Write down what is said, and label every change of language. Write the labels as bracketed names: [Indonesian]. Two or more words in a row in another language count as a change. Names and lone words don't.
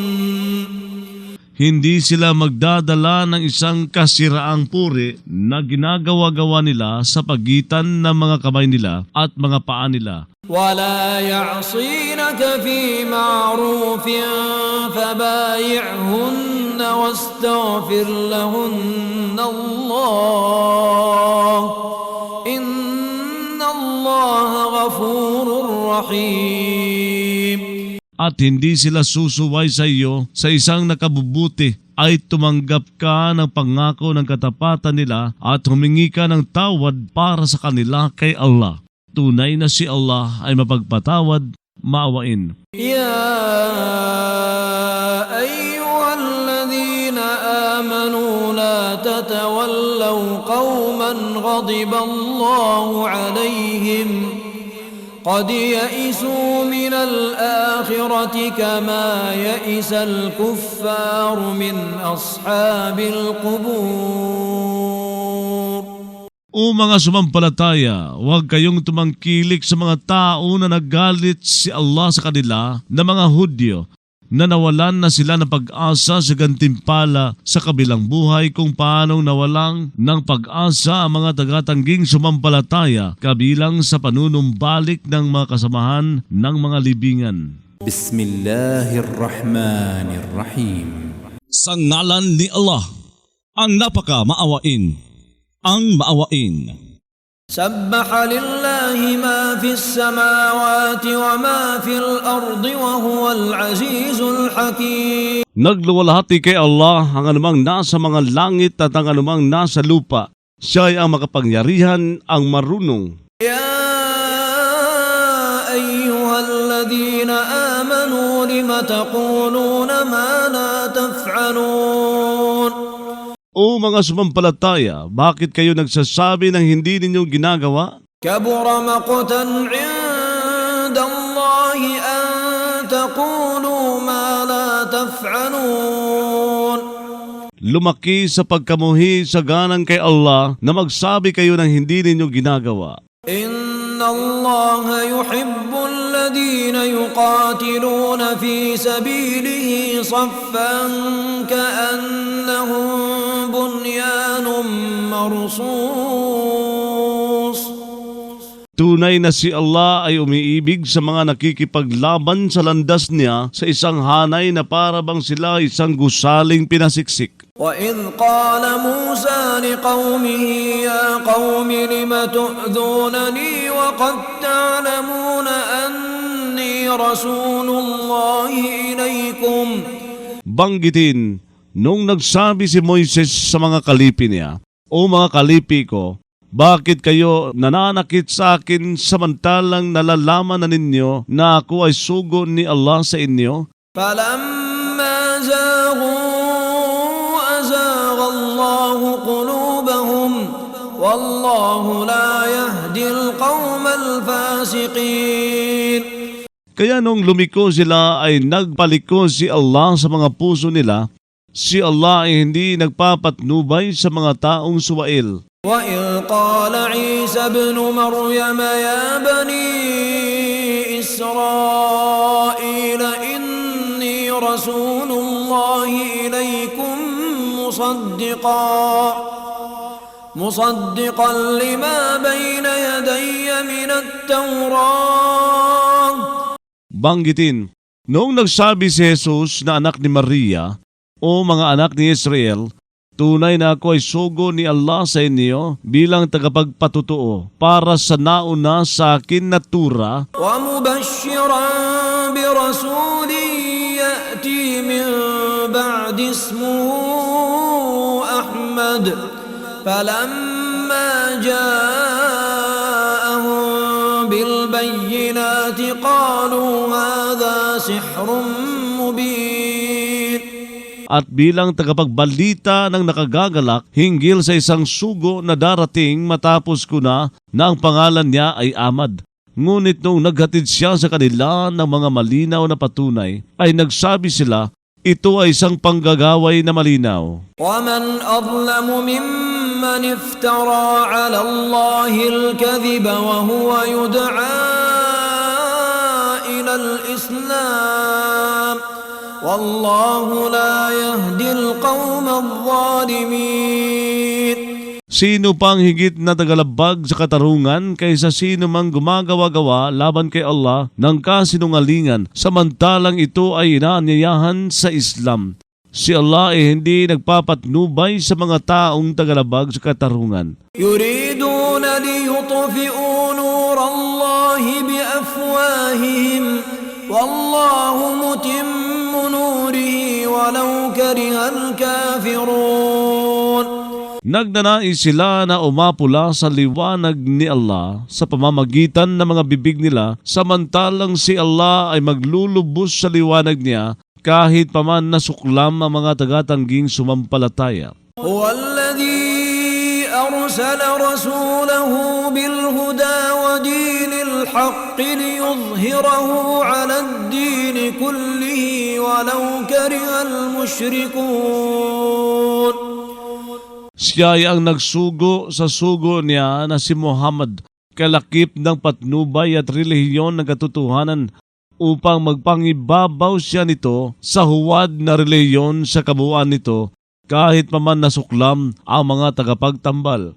[Filipino] hindi sila magdadala ng isang kasiraang puri na ginagawa-gawa nila sa pagitan ng mga kamay nila at mga paa nila. [Arabic] ولا يعصينك في معروف فبايعهن واستغفر لهن الله إن الله غفور رحيم. [Filipino] At hindi sila susuway sa iyo sa isang nakabubuti, ay tumanggap ka ng pangako ng katapatan nila at humingi ka ng tawad para sa kanila kay Allah. Tunay na si Allah ay mapagpatawad, maawain. [Arabic] يا أيها الذين آمنوا لا تتولوا قوما غضب الله عليهم قد يئسوا من الآخرة كما يئس الكفار من أصحاب القبور. [Filipino] O mga sumampalataya, huwag kayong tumangkilik sa mga tao na nagalit si Allah sa kanila na mga Hudyo, na nawalan na sila ng pag-asa sa gantimpala sa kabilang buhay kung paanong nawalang ng pag-asa ang mga tagatangging sumampalataya kabilang sa panunumbalik ng mga kasamahan ng mga libingan. [Arabic] بسم الله الرحمن الرحيم. [Filipino] Sa ngalan ni Allah, ang napaka-maawain, ang maawain. [Arabic] سبح لله ما في السماوات وما في الأرض وهو العزيز الحكيم. [Filipino] Nagluwalhati kay Allah ang anumang nasa mga langit at ang anumang nasa lupa. Siya ay ang makapangyarihan, ang marunong. [Arabic] يا أيها الذين آمنوا لم تقولون ما لا تفعلون. [Filipino] O mga sumampalataya, bakit kayo nagsasabi ng hindi ninyo ginagawa? [Arabic] كبر مقتا عند الله أن تقولوا ما لا تفعلون. [Filipino] Lumaki sa pagkamuhi sa ganang kay Allah na magsabi kayo ng hindi ninyo ginagawa. [Arabic] إن الله يحب الذين يقاتلون في سبيله صفا كأنهم بنيان مرصوص. [Filipino] Tunay na si Allah ay umiibig sa mga nakikipaglaban sa landas niya sa isang hanay na parabang sila isang gusaling pinasiksik. [Arabic] وإذ قال موسى لقومه يا قوم لم تؤذونني وقد تعلمون أني رسول الله إليكم. [Filipino] Banggitin, nung nagsabi si Moises sa mga kalipi niya, O mga kalipi ko, Bakit kayo nananakit sa akin samantalang nalalaman na ninyo na ako ay sugo ni Allah sa inyo? [Arabic] فلما زاغوا أزاغ الله قلوبهم والله لا يهدي القوم الفاسقين. [Filipino] Kaya nung lumiko sila ay nagpaliko si Allah sa mga puso nila. Si Allah ay hindi nagpapatnubay sa mga taong suwail. [Arabic] وإذ قال عيسى ابن مريم يا بني إسرائيل إني رسول الله إليكم مصدقا لما بين يدي من التوراة. [Filipino] Banggitin, noong nagsabi si Jesus na anak ni Maria o mga anak ni Israel, tunay na ako ay sugo ni Allah sa inyo bilang tagapagpatutuo para sa nauna sa akin na tura [Arabic] ومبشرا برسول يأتي من بعد اسمه أحمد فلما جاءهم بالبينات قالوا هذا سحر مبين. [Filipino] at bilang tagapagbalita ng nakagagalak hinggil sa isang sugo na darating matapos ko na ang pangalan niya ay Ahmad. Ngunit nung naghatid siya sa kanila ng mga malinaw na patunay, ay nagsabi sila, ito ay isang panggagaway na malinaw. [Arabic] ومن أظلم ممن افترى على الله الكذب وهو يدعى إلى الإسلام والله لا يهدي القوم الظالمين. [Filipino] Sino pang higit na tagalabag sa katarungan kaysa sino mang gumagawa-gawa laban kay Allah ng kasinungalingan samantalang ito ay inaanyayahan sa Islam? Si Allah ay hindi nagpapatnubay sa mga taong tagalabag sa katarungan. [Arabic] يريدون ليطفئوا نور الله بأفواههم والله متم نوره ولو كره الكافرون. [Filipino] Nagnanais sila na umapula sa liwanag ni Allah sa pamamagitan ng mga bibig nila samantalang si Allah ay maglulubos sa liwanag niya kahit paman nasuklam ang mga tagatangging sumampalataya. [Arabic] هو الذي أرسل رسوله بالهدى ودين الحق ليظهره على الدين كله ولو كره المشركون. [Filipino] Siya ay ang nagsugo sa sugo niya na si Muhammad, kalakip ng patnubay at relihiyon ng katotohanan upang magpangibabaw siya nito sa huwad na relihiyon sa kabuuan nito kahit paman nasuklam ang mga tagapagtambal.